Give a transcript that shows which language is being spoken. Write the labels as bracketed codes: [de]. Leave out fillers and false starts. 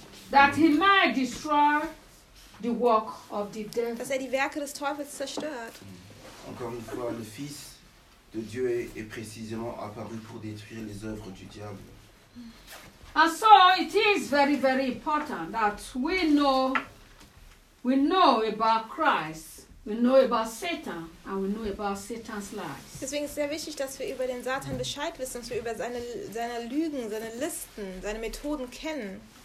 [en] That he might destroy the work of the devil. [de] Dass er die Werke des Teufels zerstört. [fr] Encore une fois, le Fils de Dieu est précisément apparu pour détruire les œuvres du diable. [en] And so it is very, very important that we know about Christ, we know about Satan, and we know about Satan's lies. [de] Deswegen ist es sehr wichtig, dass wir über den Satan Bescheid wissen, dass wir über seine Lügen, seine Listen, seine Methoden kennen.